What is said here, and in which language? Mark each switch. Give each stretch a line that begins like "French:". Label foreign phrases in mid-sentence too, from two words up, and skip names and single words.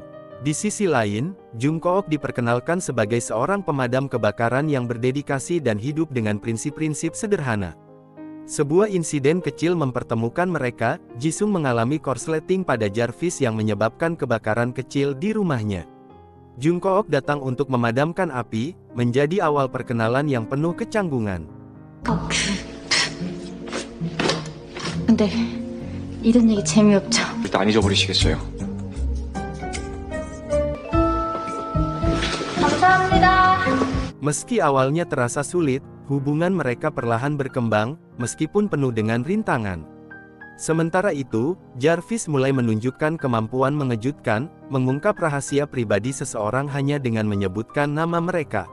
Indonesian: Di sisi lain, Jung Kook diperkenalkan sebagai seorang pemadam kebakaran yang berdedikasi dan hidup dengan prinsip-prinsip sederhana. Sebuah insiden kecil mempertemukan mereka, Jisung mengalami korsleting pada Jarvis yang menyebabkan kebakaran kecil di rumahnya. Jung Kook datang untuk memadamkan api, menjadi awal perkenalan yang penuh kecanggungan.
Korean: 근데 이런 얘기 재미없죠. 일단 안 잊어버리시겠어요? 감사합니다.
Indonesian: Meski awalnya terasa sulit, hubungan mereka perlahan berkembang, meskipun penuh dengan rintangan. Sementara itu, Jarvis mulai menunjukkan kemampuan mengejutkan, mengungkap rahasia pribadi seseorang hanya dengan menyebutkan nama mereka.